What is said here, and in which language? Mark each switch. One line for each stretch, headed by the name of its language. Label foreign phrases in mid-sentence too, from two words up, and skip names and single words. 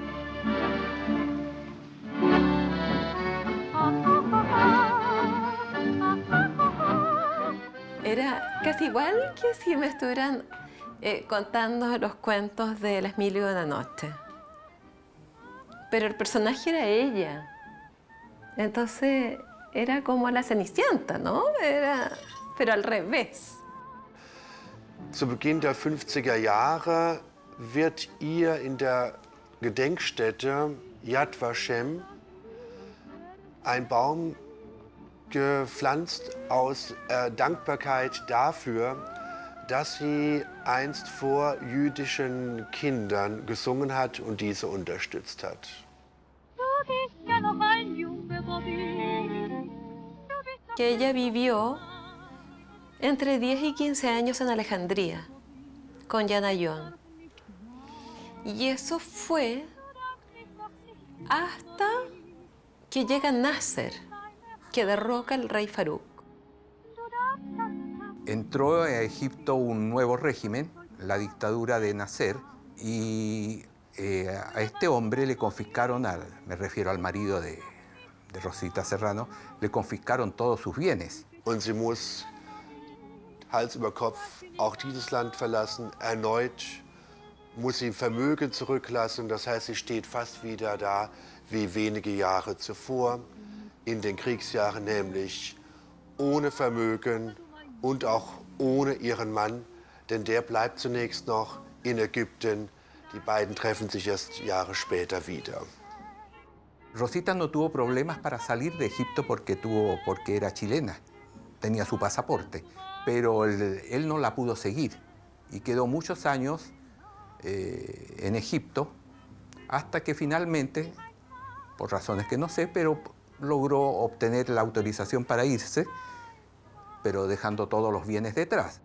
Spanish: Era casi igual que si me estuvieran contando los cuentos de Las Mil y una Noche. Pero el personaje era ella. Entonces era como la Cenicienta, ¿no? Pero al revés.
German: Zu Beginn der 50er Jahre wird ihr in der Gedenkstätte Yad Vashem ein Baum gepflanzt aus Dankbarkeit dafür, dass sie einst vor jüdischen Kindern gesungen hat und diese unterstützt hat.
Spanish: Que ella vivió entre 10 y 15 años en Alejandría con Jan Ayon. Y eso fue hasta que llega Nasser, que derroca al rey Faruk. Entró a Egipto un nuevo régimen, la dictadura de Nasser, y a este hombre le confiscaron, me refiero al marido de Rosita Serrano, le confiscaron todos sus bienes.
German: Und sie muss Hals über Kopf auch dieses Land verlassen. Erneut muss sie Vermögen zurücklassen. Das heißt, sie steht fast wieder da wie wenige Jahre zuvor, in den Kriegsjahren nämlich, ohne Vermögen und auch ohne ihren Mann, denn der bleibt zunächst noch in Ägypten. Die beiden treffen sich erst Jahre später wieder.
Spanish: Rosita no tuvo problemas para salir de Egipto porque era chilena, tenía su pasaporte, pero él no la pudo seguir y quedó muchos años en Egipto hasta que finalmente, por razones que no sé, pero logró obtener la autorización para irse, pero dejando todos los bienes detrás.